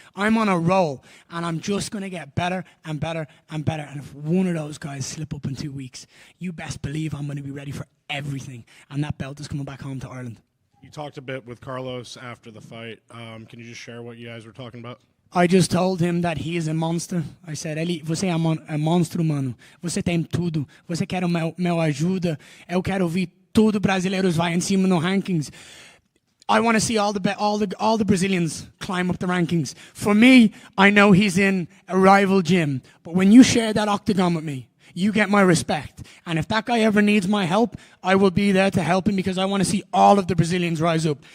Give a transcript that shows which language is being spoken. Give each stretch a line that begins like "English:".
English: I'm on a roll, and I'm just going to get better and better and better. And if one of those guys slip up in 2 weeks, you best believe I'm going to be ready for everything. And that belt is coming back home to Ireland. You talked a bit with Carlos after the fight. Can you just share what you guys were talking about? I just told him that he is a monster. I said,
Portuguese: Eli, você é monstro, mano. Você tem tudo. Você quer o meu ajuda. Eu quero ver todo brasileiros vai em cima no rankings.
English: I want to see all the Brazilians climb up the rankings. For me, I know he's in a rival gym, but when you share that octagon with me, you get my respect. And if that guy ever needs my help, I will be there to help him because I want to see all of the Brazilians rise up.